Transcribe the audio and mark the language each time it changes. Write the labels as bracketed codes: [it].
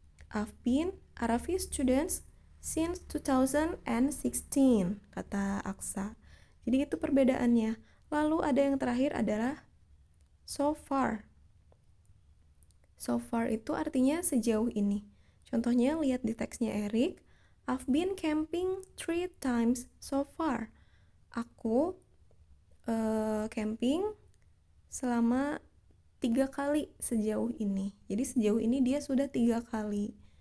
[en] I've been Arafi students since 2016, kata Aksa. [id] Jadi itu perbedaannya. Lalu ada yang terakhir adalah so far. So far itu artinya sejauh ini. Contohnya lihat di teksnya Eric. [en] I've been camping 3 times so far. [id] Aku camping selama 3 kali sejauh ini. Jadi sejauh ini dia sudah 3 kali.